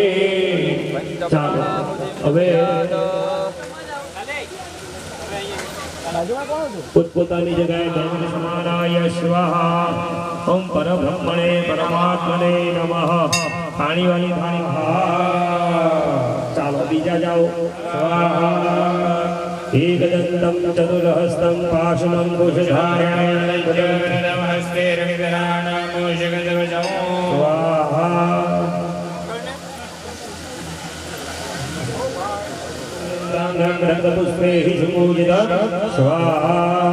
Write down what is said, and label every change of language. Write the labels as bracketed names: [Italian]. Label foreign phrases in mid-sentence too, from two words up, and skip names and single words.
[Gujarati] ચાલો હવે પોતપોતાની જગ્યાએ [Sanskrit] समानाय स्वाहा. ओम परब्रह्मणे परमात्मने नमः. [Gujarati] પાણીવાળી થાળી. ચાલો બીજા જાઓ. [Sanskrit] સ્વાહા. एकदंतं चतुर्हस्तं पाशुनं कुशधारयं हस्ते रविकराणं मूषकध्वजं स्वाहा. रक्तपुष्पे हि सुपूजितं स्वाहा.